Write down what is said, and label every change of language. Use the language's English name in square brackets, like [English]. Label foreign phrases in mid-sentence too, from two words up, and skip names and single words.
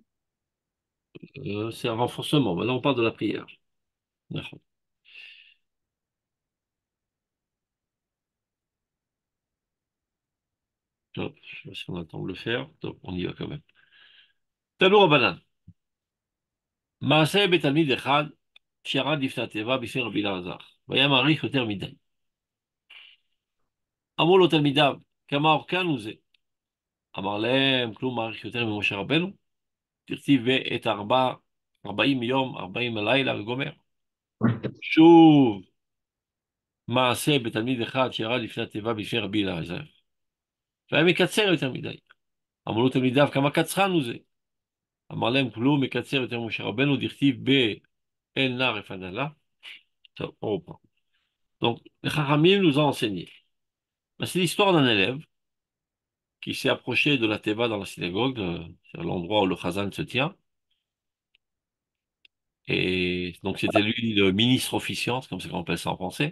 [French] C'est un renforcement. Maintenant, on parle de la prière. D'accord. Top. Je sais pas si on a le temps de le faire. Top. On y va quand même. [Hebrew] תנו רבנן. מעשה בתלמיד אחד שירד לפני התיבה בפני רבי אלעזר, והיה מעריך יותר מדי. אמרו לו תלמידיו, כמה אורכן הוא זה? אמר להם, כלום מעריך יותר ממשה רבנו, תכתיב ואת 40 יום, 40 לילה וגומר. שוב, מעשה בתלמיד אחד שירד לפני התיבה בפני רבי אלעזר. והיה מקצר יותר מדי. אמרו לו תלמידיו, כמה קצרן הוא זה? אמר להם, כלום מקצר יותר ממשה רבנו, דכתיב באל נא רפנה לה. טוב, [French] on reprend. Donc, les Chachamim nous ont enseigné. Ben, c'est l'histoire d'un élève qui s'est approché de la Teva dans la synagogue, c'est l'endroit où le Chazan se tient. Et donc, c'était lui le ministre officiant, c'est comme ça qu'on appelle ça en français.